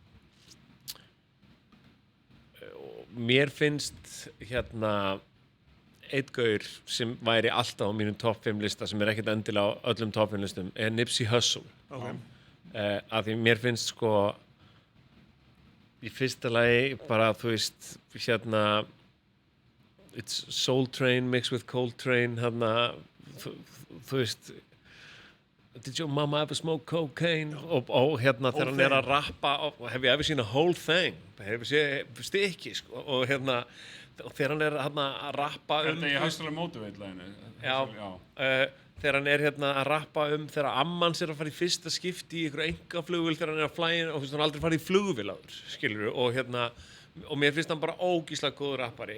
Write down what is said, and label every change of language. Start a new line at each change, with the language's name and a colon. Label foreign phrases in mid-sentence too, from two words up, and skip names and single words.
Icelandic: Mér finnst einn gaur sem væri alltaf á mínum top 5 lista sem er ekkert endilega á öllum top 5 listum er Nipsey Hussle. Okay. Af því mér finnst, sko, í fyrsta lagi bara, þú veist,
English: it's Soul Train mixed with Coltrane,
Icelandic: þú veist,
English: did your mama ever smoke cocaine?
Icelandic: Og þegar hann er að rappa,
English: have you ever seen a whole thing?
Icelandic: Hefur séð stykki, sko, og þegar hann er að rappa Þetta er í Hustler Motivate-læginu. Já, þegar hann er að rappa þegar ammans er að fara í fyrsta skipti í einhverju einkaflugvél þegar hann er að flæja og þú veist, hann aldrei farið í flugvél áður, skilurðu, og mér finnst hann bara ógeðslega góður rappari.